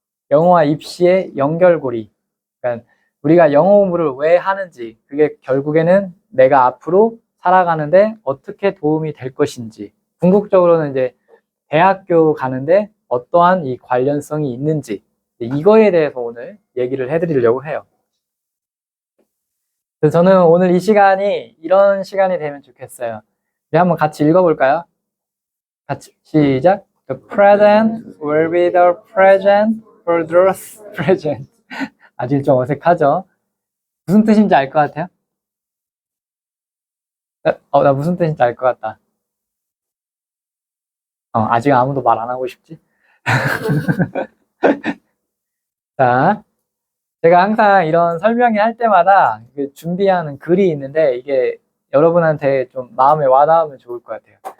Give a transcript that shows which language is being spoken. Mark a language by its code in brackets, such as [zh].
[ko] 영어와 입시의 연결고리, 그러니까 우리가 영어 공부를 왜 하는지, 그게 결국에는 내가 앞으로 살아가는데 어떻게 도움이 될 것인지, 궁극적으로는 이제 대학교 가는데 어떠한 이 관련성이 있는지, 이거에 대해서 오늘 얘기를 해드리려고 해요. 그래서 저는 오늘 이 시간이 이런 시간이 되면 좋겠어요. 우리 한번 같이 읽어볼까요? 같이 시작. [en] The present will be the present for those present. [ko] 아직 좀 어색하죠? 무슨 뜻인지 알 것 같아요? 나 무슨 뜻인지 알 것 같다. 아직 아무도 말 안 하고 싶지? 자, 제가 항상 이런 설명회 할 때마다 준비하는 글이 있는데 이게 여러분한테 좀 마음에 와닿으면 좋을 것 같아요.